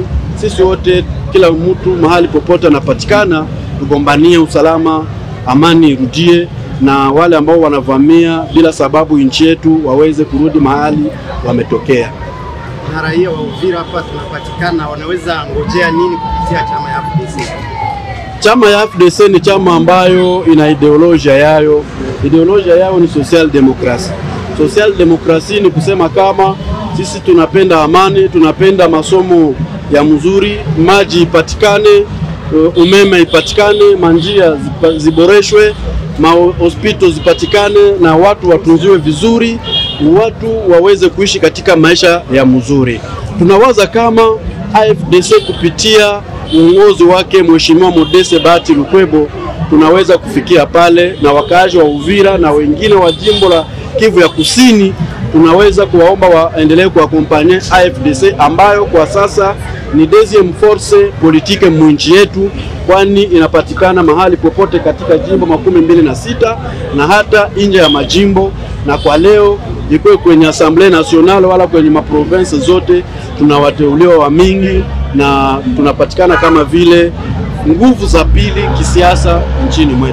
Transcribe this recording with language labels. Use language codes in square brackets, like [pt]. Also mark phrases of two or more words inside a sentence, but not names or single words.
[sw] Sisi wote, kila mtu mahali popote anapatikana, tugombanie usalama, amani irudie, na wale ambao wanavamia bila sababu nchi yetu waweze kurudi mahali wametokea. Na raia wa Uvira hapa tunapatikana wanaweza ngojea nini kupitia chama ya FDC? Chama ya FDC ni chama ambayo ina ideolojia yayo. Ideolojia yao ni [en] social democracy. Social democracy [sw] ni kusema kama sisi tunapenda amani, tunapenda masomo ya mzuri, maji ipatikane, umeme ipatikane, manjia ziboreshwe, hospitali zipatikane na watu watunziwe vizuri, watu waweze kuishi katika maisha ya mzuri. Tunawaza kama AFDC kupitia uongozi wake Mheshimiwa Modeste Bahati Lukwebo tunaweza kufikia pale, na wakaaji wa Uvira na wengine wa jimbo la Kivu ya Kusini tunaweza kuwaomba waendelee kuakompanye AFDC ambayo kwa sasa ni [fr] deuxième force politique [sw] mwinchi yetu, kwani inapatikana mahali popote katika jimbo 26 na hata nje ya majimbo, na kwa leo iko kwenye Assemblée Nationale wala kwenye maprovince zote tunawateuliwa wa mingi, na tunapatikana kama vile nguvu za pili kisiasa nchini mwetu.